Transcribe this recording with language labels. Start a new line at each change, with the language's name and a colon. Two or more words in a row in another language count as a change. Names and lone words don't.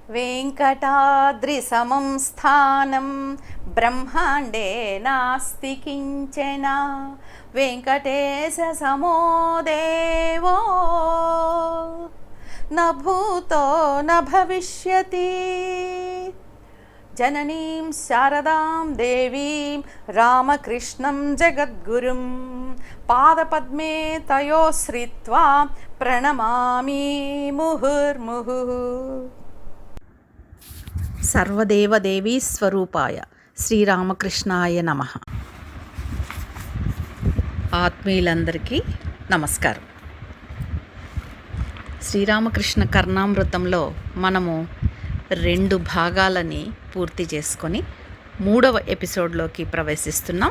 Sanskrit: वेङ्कटाद्रिसमं स्थानं ब्रह्माण्डे नास्ति किञ्चन वेङ्कटेशसमो देवो न भूतो न भविष्यति। जननीं शारदां देवीं रामकृष्णं जगद्गुरुं पादपद्मे तयोः श्रित्वा प्रणमामि मुहुर्मुहुः। సర్వదేవదేవీ స్వరూపాయ శ్రీరామకృష్ణాయ నమః.
Telugu: ఆత్మీయులందరికీ నమస్కారం. శ్రీరామకృష్ణ కర్ణామృతంలో మనము 2 భాగాలని పూర్తి చేసుకొని 3వ ఎపిసోడ్లోకి ప్రవేశిస్తున్నాం.